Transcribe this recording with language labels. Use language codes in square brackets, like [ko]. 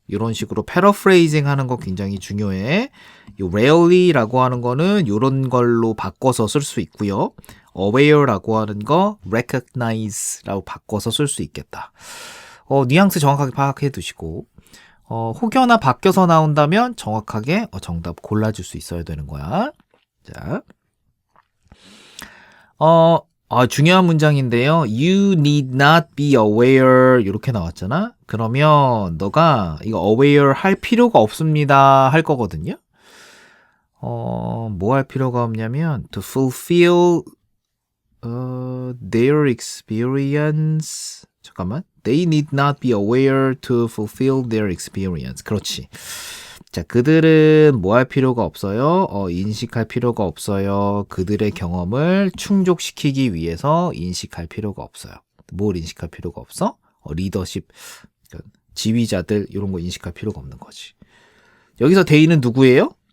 [ko] 요런 식으로 paraphrasing 하는 거 굉장히 중요해. 요 rarely라고 하는 거는 요런 걸로 바꿔서 쓸 수 있고요. aware라고 하는 거 recognize라고 바꿔서 쓸 수 있겠다. 뉘앙스 정확하게 파악해 두시고, 혹여나 바뀌어서 나온다면 정확하게 정답 골라줄 수 있어야 되는 거야. 자, 중요한 문장인데요. [en] You need not be aware [ko] 이렇게 나왔잖아. 그러면 너가 이거 aware 할 필요가 없습니다 할 거거든요. 뭐 할 필요가 없냐면 [en] to fulfill their experience. [ko] 잠깐만. [en] They need not be aware to fulfill their experience. [ko] 그렇지. 자, 그들은 뭐 할 필요가 없어요? 인식할 필요가 없어요. 그들의 경험을 충족시키기 위해서 인식할 필요가 없어요. 뭘 인식할 필요가 없어? 리더십, 지휘자들 이런 거 인식할 필요가 없는 거지. 여기서 대의는 누구예요?